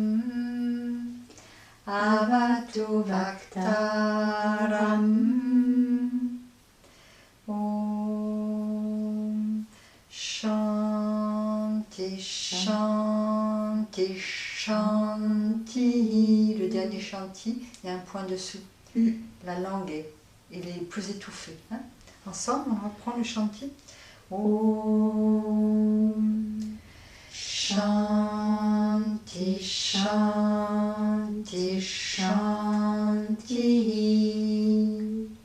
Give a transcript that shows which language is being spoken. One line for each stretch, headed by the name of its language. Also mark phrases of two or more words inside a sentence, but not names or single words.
Sanskrit: Avatu vaktaram. Om Shanti Shanti Shanti.
French: Le dernier Shanti, il y a un point dessous. La langue, il est plus étouffé. Hein? Ensemble, on reprend le Shanti.
Sanskrit: Om Shanti Shanti Shanti.